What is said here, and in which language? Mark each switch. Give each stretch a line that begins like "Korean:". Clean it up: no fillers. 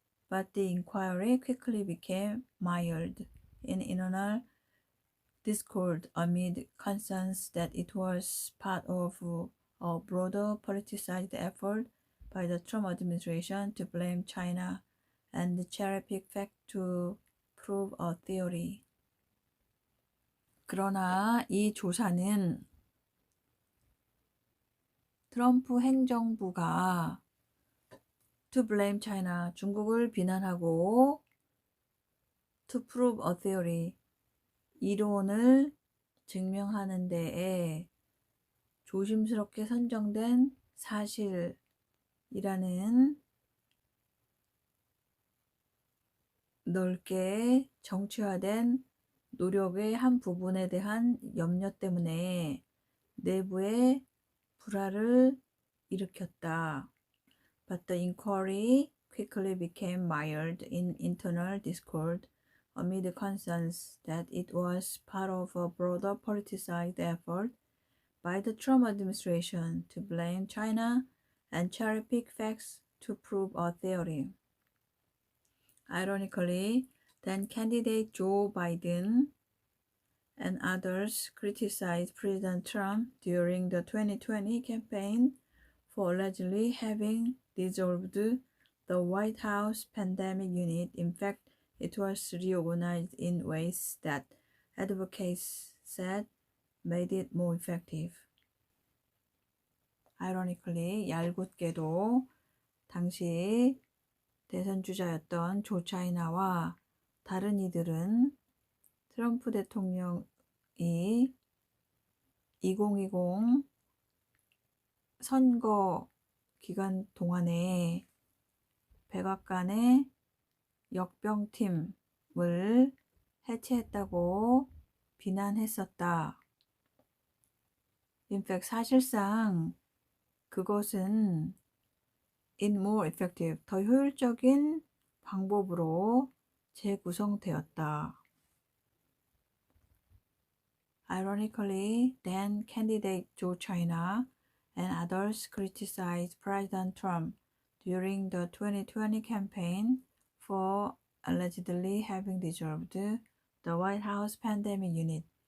English: But the inquiry quickly became mired in internal discord amid concerns that it was part of a broader politicized effort by the Trump administration to blame China and cherry-pick facts to prove a theory.
Korean: 그러나 이 조사는 트럼프 행정부가
English: to blame China,
Korean: 중국을 비난하고
English: to prove a theory,
Korean: 이론을 증명하는 데에 조심스럽게 선정된 사실이라는 넓게 정치화된 노력의 한 부분에 대한 염려 때문에 내부의 불화를 일으켰다.
English: But the inquiry quickly became mired in internal discord amid concerns that it was part of a broader politicized effort by the Trump administration to blame China and cherry-pick facts to prove a theory. Ironically, then candidate Joe Biden and others criticized President Trump during the 2020 campaign for allegedly having dissolved the White House Pandemic Unit. In fact, it was reorganized in ways that advocates said made it more effective. Ironically,
Korean: 얄궂게도 당시 대선 주자였던 조 차이나와 다른 이들은 트럼프 대통령이 2020 선거 기간 동안에 백악관의 역병팀을 해체했다고 비난했었다.
English: In fact,
Korean: 사실상 그것은
English: in more effective,
Korean: 더 효율적인 방법으로 재구성되었다.
English: Ironically, then candidate Joe China and others criticized President Trump during the 2020 campaign for allegedly having dissolved the White House Pandemic Unit.